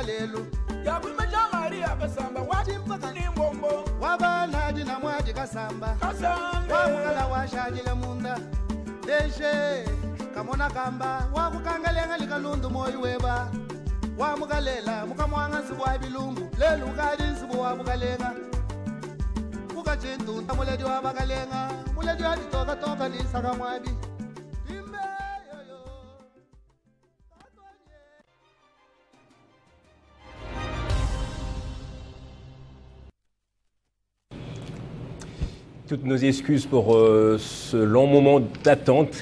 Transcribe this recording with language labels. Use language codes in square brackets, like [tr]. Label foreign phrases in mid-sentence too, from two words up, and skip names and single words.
[lua] lelu Yakwimba Jean-Marie Kassamba Wachimpaka ni mbombo Wabana jina mwaji Kassamba Wamukala washajile munda Deje Kamona kamba Wakukangalenga likalundu moyu weba Wamukalela Mukamwanga nsibu wa bilungu Lelu kadi nsibu wa mukalenga Mukachintu Muledi wa bakalenga Muledi wa ditoka toka nisaka mwabi [fr] Toutes nos excuses pour ce long moment d'attente.